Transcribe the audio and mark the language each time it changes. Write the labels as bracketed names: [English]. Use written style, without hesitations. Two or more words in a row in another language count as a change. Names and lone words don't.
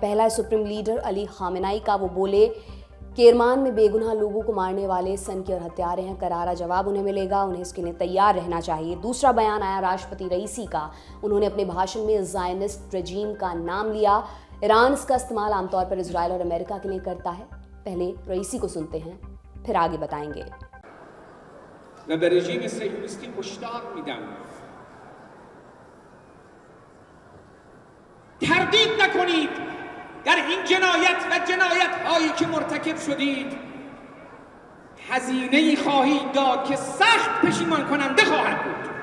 [Hindi] पहला है सुप्रीम लीडर अली खामेनेई का। वो बोले केरमान में बेगुनाह लोगों को मारने वाले सन की और हत्यारे हैं, करारा जवाब उन्हें मिलेगा, उन्हें इसके लिए तैयार रहना चाहिए। दूसरा बयान आया राष्ट्रपति रईसी का। उन्होंने अपने भाषण में [English] Zionist regime [Hindi] का नाम लिया। ईरान इसका इस्तेमाल आमतौर पर इजराइल और अमेरिका के लिए करता है। पहले रईसी को सुनते हैं, फिर आगे बताएंगे। [Persian] و به رژیم صهیونیستی هشدار میدم تردید نکنید در این جنایت و جنایت هایی که مرتکب شدید هزینه‌ای خواهید داد که سخت پشیمان کننده خواهد بود.